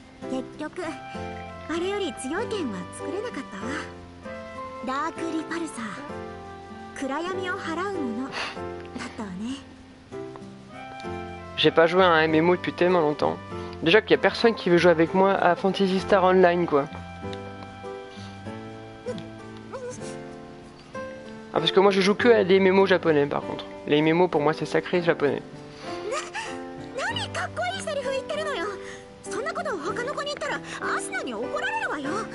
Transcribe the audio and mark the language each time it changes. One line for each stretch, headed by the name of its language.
Japanese: 結局あれより強い剣は作れなかったわ。ダークリパルサー、暗闇を払うものだったわね。
French: J'ai pas joué à un MMO depuis tellement longtemps. Déjà qu'il y a personne qui veut jouer avec moi à Fantasy Star Online, quoi. Ah, parce que moi je joue que à des MMO japonais par contre. Les MMO pour moi c'est sacré japonais.
Japanese: 何かっこいいセリフ言ってるのよ。そんなことを他の子に言ったらアスナに怒られるわよ。